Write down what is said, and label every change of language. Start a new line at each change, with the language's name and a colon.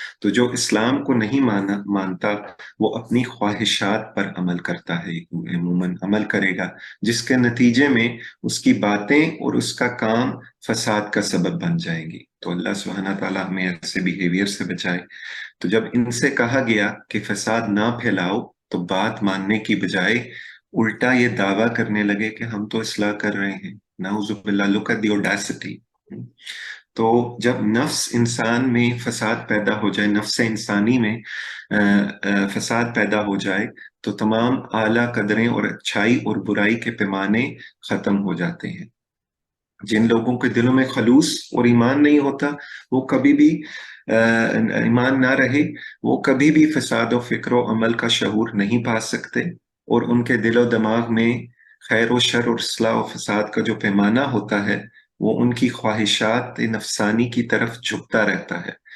Urdu: تو جو اسلام کو نہیں مانتا وہ اپنی خواہشات پر عمل کرتا ہے، عموماً عمل کرے گا، جس کے نتیجے میں اس کی باتیں اور اس کا کام فساد کا سبب بن جائیں گی. تو اللہ سبحانہ تعالیٰ ہمیں ایسے بیہیویئر سے بچائے. تو جب ان سے کہا گیا کہ فساد نہ پھیلاؤ تو بات ماننے کی بجائے الٹا یہ دعویٰ کرنے لگے کہ ہم تو اصلاح کر رہے ہیں.
English: نعوذ باللہ، look at the audacity.
Urdu: تو جب نفس انسان میں فساد پیدا ہو جائے، نفس انسانی میں فساد پیدا ہو جائے، تو تمام اعلیٰ قدریں اور اچھائی اور برائی کے پیمانے ختم ہو جاتے ہیں. جن لوگوں کے دلوں میں خلوص اور ایمان نہیں ہوتا، وہ کبھی بھی ایمان نہ رہے، وہ کبھی بھی فساد و فکر و عمل کا شعور نہیں پا سکتے، اور ان کے دل و دماغ میں خیر و شر اور اصلاح و فساد کا جو پیمانہ ہوتا ہے وہ ان کی خواہشات نفسانی کی طرف جھکتا رہتا ہے.